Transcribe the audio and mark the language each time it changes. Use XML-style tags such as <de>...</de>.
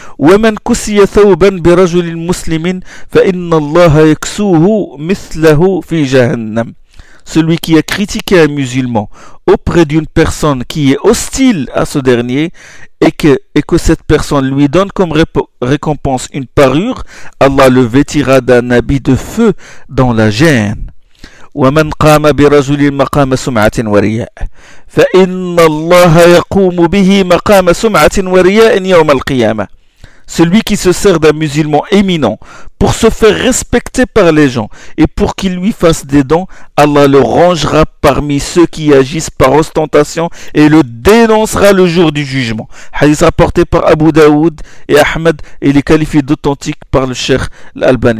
<ar>وَمَنْ كُسِيَ ثَوْبًا بِرَجُلِ الْمُسْلِمِينَ فَإِنَّ اللَّهَ يَكْسُوهُ مِثْلَهُ فِي جَهَنَّمْ.</ar> <fr>Celui qui a critiqué un musulman auprès d'une personne qui est hostile à ce dernier et que cette personne lui donne comme récompense une parure, Allah le vêtira d'un habit de feu dans la gêne.</fr> <ar>ومن قام برجل مقام سمعة ورياء فإن الله يقوم به مقام سمعة ورياء يوم القيامة.</ar> <fr>Celui qui se sert d'un musulman éminent pour se faire respecter par les gens et pour qu'il lui fasse des dons, Allah le rangera parmi ceux qui agissent par ostentation et le dénoncera le jour du jugement. Hadith rapporté par Abu Daoud et Ahmed et les qualifiés d'authentique par le Cheikh l'Albani.</fr>